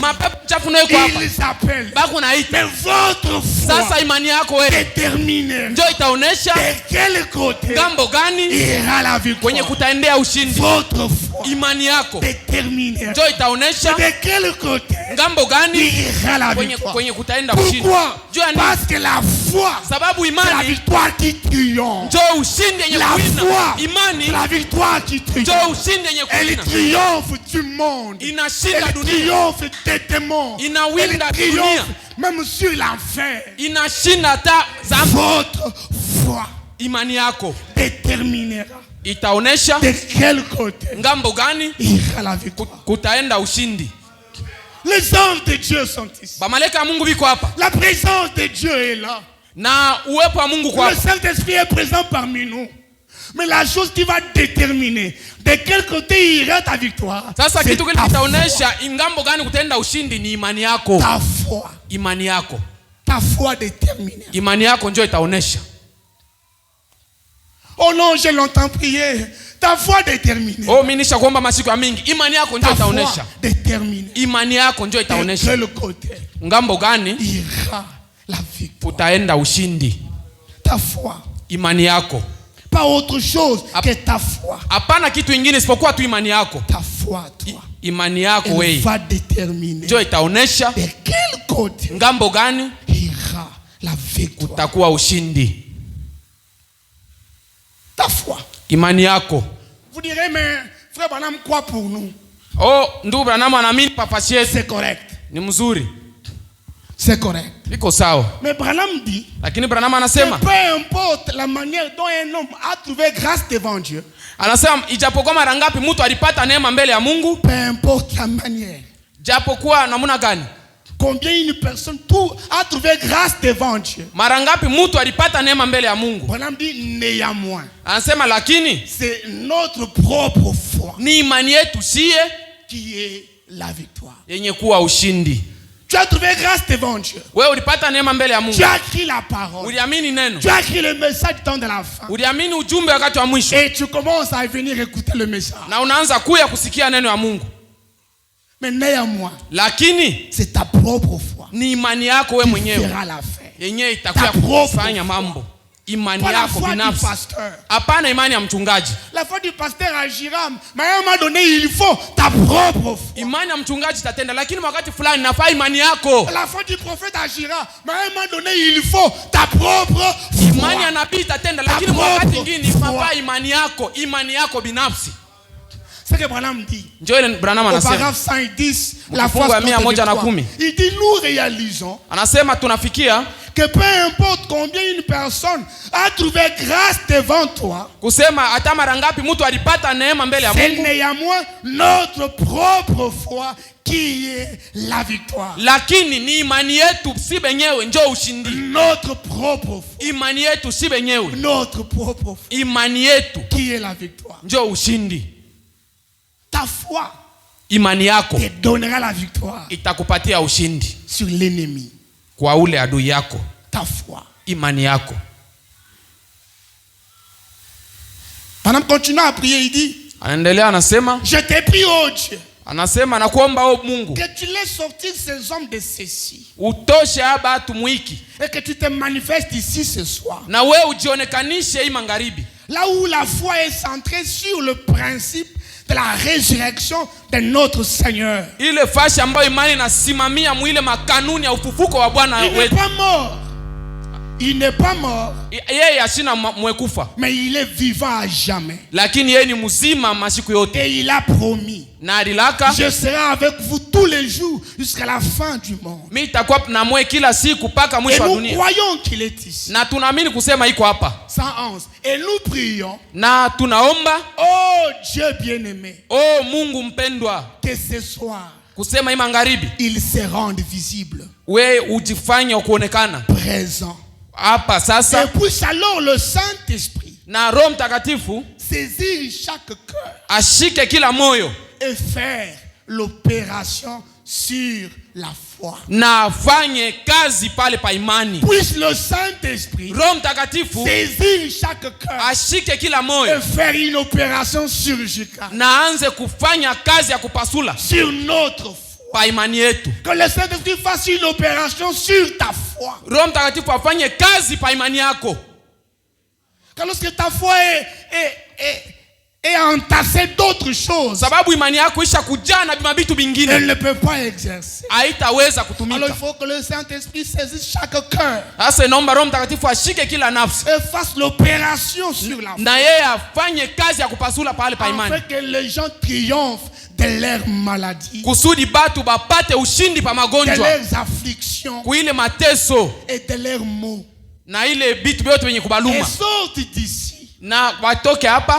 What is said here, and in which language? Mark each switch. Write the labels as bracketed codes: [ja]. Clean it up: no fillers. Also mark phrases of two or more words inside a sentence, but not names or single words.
[sw] Mapepo chafu nayo hapa. [fr] Ils appellent. [sw] Baku naita. [fr] Mais votre foi [sw] Sasa imani yako wewe [fr] détermine [sw] ndio itaonesha [fr] de quel côté [sw] ngambo gani [fr] ira la victoire. [sw] kwenye kutaendea ushindi. [fr] Votre foi [sw] Imani yako [fr] détermine [sw] ndio itaonesha [fr] de quel côté [sw] ngambo gani [fr] ira la victoire. [sw] kwenye kutaenda ushindi. [fr] Pourquoi? [sw] Jua nini? [fr] Parce que la foi, [sw] Sababu [fr] c'est la [sw] imani [fr] victoire qui triomphe. [sw] ndio ushindi yenye [fr] La [sw] kuwina. [fr] foi, [sw] Imani [fr] c'est la victoire qui [sw] ndio [fr] triomphe. [sw] ushindi yenye [fr] Elle [sw] kuwina. [fr] triomphe du monde. [sw] Inashinda [fr] Elle [sw] dunia. [fr] triomphe des démons. [sw] Inawinda [fr] Elle [sw] dunia. [fr] triomphe même sur l'enfer. [sw] Inashinda hata zambi. [fr] Votre foi [sw] Imani yako [fr] déterminera [sw] itaonesha [fr] de quel côté [sw] ngambo gani [fr] ira la victoire. [sw] kutaenda ushindi. [fr] Les anges de Dieu sont ici. [sw] Malaika Mungu biko hapa. [fr] La présence de Dieu est là. [sw] Na uwepo wa Mungu kwa [fr] Le [sw] hapa. [fr] Saint-Esprit est présent parmi nous. Mais la chose qui va déterminer de quel côté ira ta victoire, [sw] Sasa [fr] c'est [sw] kitu kile [fr] ta [sw] kitaonesha ngambo gani kutaenda ushindi ni imani yako. [fr] ta foi. [sw] Imani yako. [fr] Ta foi déterminée. [sw] Imani yako ndio itaonesha. [fr] Oh non, j'ai longtemps prié. Ta foi déterminée. [sw] Oh, mimi nisha kuomba masiku ya mingi. Imani yako ndio [fr] Ta foi [sw] itaonesha. [fr] déterminée. [sw] Imani yako ndio [fr] De [sw] itaonesha [fr] quel côté [sw] ngambo gani [fr] ira la victoire. [sw] utaenda ushindi. [fr] Ta foi. [sw] Imani yako. [fr] Pas autre chose que ta foi. [sw] Hapana kitu kingine isipokuwa tu imani yako. [fr] Ta foi, toi. [sw] Imani yako [fr] Elle [sw] wewe [fr] va déterminer [sw] ndio itaonesha [fr] de quel côté [sw] ngambo gani [fr] ira la victoire. [sw] utakuwa ushindi. [fr] Ta foi. [sw] Imani yako. [fr] Vous direz, mais frère Branham, quoi pour nous? [sw] Oh, ndugu Branham anaamini papasi yetu [fr] C'est correct. [sw] ni mzuri. [fr] C'est correct. [sw] Liko sawa. [fr] Mais Branham dit, [sw] Lakini Branham [fr] que [sw] anasema [fr] peu importe la manière dont un homme a trouvé grâce devant Dieu, [sw] ijapokuwa mara ngapi mtu alipata neema mbele ya Mungu, [fr] peu importe la manière, [sw] japokuwa namna gani, [fr] combien une personne a trouvé grâce devant Dieu, [sw] mara ngapi mtu alipata neema mbele ya Mungu, [fr] Branham dit néanmoins, [sw] anasema lakini [fr] c'est notre propre foi [sw] ni imani yetu siye [fr] qui est la victoire. [sw] yenye kuwa ushindi. [fr] Tu as trouvé grâce devant Dieu. [sw] Wewe ulipata neema mbele ya Mungu. [fr] Tu as écrit la parole. [sw] Uliamini neno. [fr] Tu as écrit le message du temps de la fin. [sw] Uliamini ujumbe wakati wa mwisho. [fr] Et tu commences à venir écouter le message. [sw] Na unaanza kuya kusikia neno ya Mungu. [fr] Mais néanmoins, [sw] lakini [fr] c'est ta propre foi. [sw] Ni imani yako wewe mwenyewe. [fr] Fera la fin. [sw] Yenyewe itakuwa kufanya mambo. Imani yako binafsi. Hapana imani ya mchungaji. [fr] La foi du pasteur agira, mais à un moment donné il faut ta propre foi. [sw] Imani ya mchungaji tatenda, lakini wakati fulani nafaa imani yako. [fr] La foi du prophète agira, mais à un moment donné il faut ta propre foi. [sw] Imani ya nabii tatenda, lakini wakati mwingine nafaa imani yako binafsi. [fr] C'est que Branham dit. [sw] Branham anasema. [fr] Au paragraphe 110, la foi il dit nous réalisons. [sw] Anasema tunafikia [fr] que peu importe combien une personne a trouvé grâce devant toi, [sw] kusema hata mara ngapi mtu alipata neema mbele ya Mungu, [fr] c'est néanmoins notre propre foi qui est la victoire. [sw] Lakini ni imani yetu si benyewe njoo ushindi. [fr] Notre propre foi. [sw] Imani yetu si benyewe. [fr] Notre propre foi. [sw] Imani yetu [fr] qui est la victoire. [sw] Njoo ushindi. [fr] Ta foi. [sw] Imani yako [fr] te donnera la victoire. [sw] Itakupatia ushindi [fr] sur l'ennemi. [sw] Kwa ule adui yako. [fr] Ta foi. [sw] Imani yako. [fr] Pendant continue à prier, il dit. [sw] Anaendelea anasema. [fr] Je te prie, oh Dieu. [sw] Anasema nakuomba o Mungu. [fr] Que tu laisses sortir ces hommes de ceci. [sw] Utoshe aba atu mwiki. [fr] Et que tu te manifestes ici ce soir. [sw] Na wewe ujionekanishe hii magharibi. [fr] Là où la foi est centrée sur le principe de la résurrection de notre Seigneur. [sw] Ile fashi ambayo imani inasimamia mwile makanuni ya ufufuko wa Bwana wetu. [fr] Il n'est pas mort. Il n'est pas mort. [sw] Yeye ashina mwekufa. [fr] Mais il est vivant à jamais. [sw] Lakini yeye ni mzima masiku yote. [fr] Et il a promis. [sw] Na alilaka, [fr] je serai avec vous tous les jours jusqu'à la fin du monde. [sw] Mimi nitakuwa na mwe kila siku mpaka mwisho wa dunia. [fr] Et nous croyons qu'il est ici. [sw] Na tunaamini kusema iko hapa. [fr] 111. Et nous prions. [sw] Na tunaomba, [fr] oh Dieu bien-aimé. [sw] Oh Mungu mpendwa. [fr] Que ce soir, [sw] kusema imangaribi, [fr] il se rende visible. [sw] We ujifanye kuonekana. [fr] Présent. [sw] Hapa sasa. [fr] Et puisse alors le Saint-Esprit [sw] na Roho Mtakatifu [fr] saisir chaque cœur, [sw] ashike kila moyo [fr] et faire l'opération sur la foi. [sw] Na afanye kazi pale pa imani. [fr] Puisse le Saint-Esprit [sw] Roho Mtakatifu [fr] saisir chaque cœur, [sw] ashike kila moyo [fr] et faire une opération chirurgicale. [sw] Na anze kufanya kazi ya kupasula [fr] sur notre foi. [sw] Pa imani yetu. [fr] Que le Saint-Esprit fasse une opération sur ta foi. [sw] Roho Mtakatifu afanye kazi pa imani yako. [fr] Que lorsque ta foi est entassée d'autres choses, [sw] sababu imani yako isha kujaa na mabitu bingine, [fr] elle ne peut pas exercer. [sw] Haitaweza kutumika. [fr] Alors il faut que le Saint-Esprit saisisse chaque cœur. [sw] Sasa inaomba Roho Mtakatifu ashike kila nafsi. [fr] Et fasse l'opération sur la foi. [sw] Na yeye afanye kazi ya kupasula pale pa imani. [fr] Afin que les gens triomphent de leurs maladies. [sw] Kusudi batu bapate ushindi pa magonjwa. [fr] De leurs afflictions. [sw] Kuile mateso. [fr] Et de leurs maux. [sw] Na ile bitu byote wenye kubaluma. [fr] Et sortent d'ici. [sw] Na watoke hapa